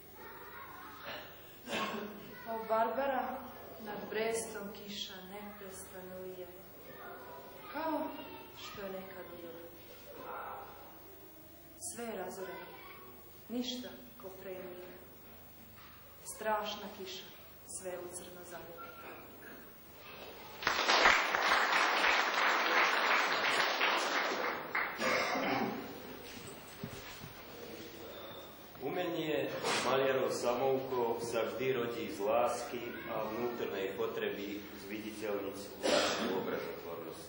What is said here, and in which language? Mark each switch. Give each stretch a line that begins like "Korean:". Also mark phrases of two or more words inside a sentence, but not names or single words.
Serbian: O, Barbara, nad Brestom kiša neprestano lije, kao što je nekad bilo. Sve je razoreno, ništa ko pre nije. Strašna kiša, sve je u crno zaljevo.
Slovak: Umenie maljarov samouko sa vždy rodí z lásky a vnútornej potreby zviditeľniť vlastnú obrazotvornosť.